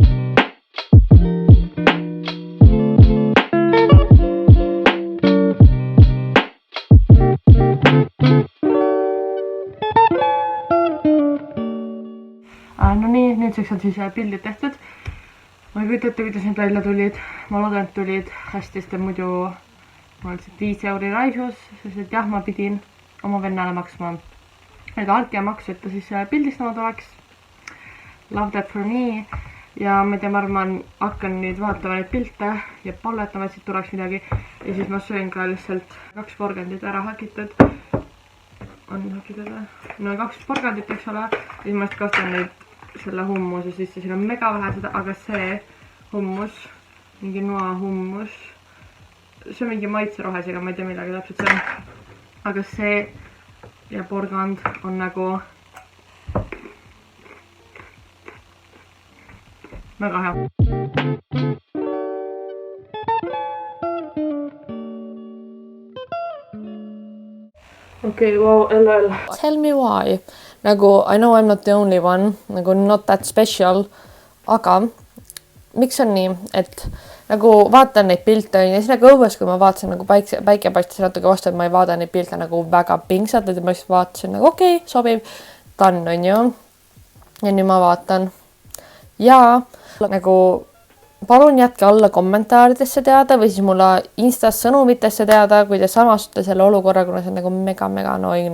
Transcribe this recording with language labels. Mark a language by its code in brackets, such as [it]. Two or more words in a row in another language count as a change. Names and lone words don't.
[et] No nii, nüüdseks on siis pildid tehtud. Ma ei kujuta ette, kuidas need välja tulid. Ma loodan, et tulid hästi, sest muidu ma lihtsalt 5 euri raisus, sest et jah, ma pidin oma vennale maksma altkäemaksu, et ta siis pildistama tuleks. [en] Love that for me. [et] Ja ma ei tea, ma arvan, hakkan nüüd vaatama neid pilte ja palletama, et siit tuleks midagi. Ja siis ma söön ka lihtsalt 2 porgandit ära hakitud. On hakitud või? No 2 porgandit, eks ole. Ja siis ma just kastan neid selle hummuse sisse, siin on mega vähe seda, aga see hummus, mingi noa hummus, see on mingi maitserohesega, ma ei tea midagi täpselt see on, aga see ja porgand on nagu väga hea. [en] Okay, wow, LOL. Tell me why. Nagu, I know I'm not the only one, nagu not that special, [et] aga miks on nii, et nagu vaatan neid pilte ja siis nagu õues, kui ma vaatasin nagu päike paistis natuke vastu, et ma ei vaada neid pilte nagu väga pingsalt, et ma lihtsalt vaatasin nagu okei, sobib, done on ju. Ja nüüd ma vaatan ja nagu palun jätke alla kommentaaridesse teada või siis mulle Instas sõnumitesse teada, kui te samastute selle olukorra, kuna see on nagu mega annoying.